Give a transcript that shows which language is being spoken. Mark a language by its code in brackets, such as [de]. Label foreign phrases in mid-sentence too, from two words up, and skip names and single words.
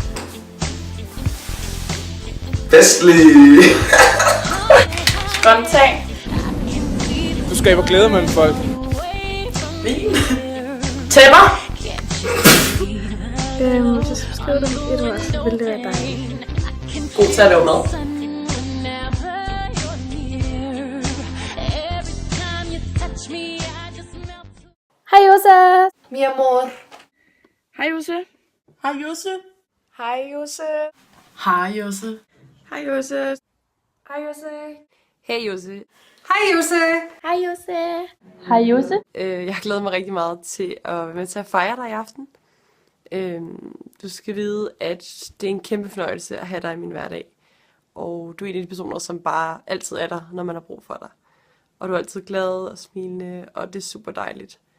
[da] Festlig. Spontan. Du skaber glæde mellem folk. Vin. Tæpper. Hvis jeg skulle skrive det med et ord, så ville det være dejligt. God til at lave mad. Hej Jose! [es] Mi amor. [da] Hej Jose. Hej Jose. Hej Jose. Hej Jose. Hej Jose. Hej Jose. Hey Jose. Hej Jose. Hej Jose! Hej Jose. Jeg har glædet mig rigtig meget til at være med til at fejre dig i aften. Du skal vide, at det er en kæmpe fornøjelse at have dig i min hverdag. Og du er en af de personer, som bare altid er der, når man har brug for dig. Og du er altid glad og smilende, og det er super dejligt.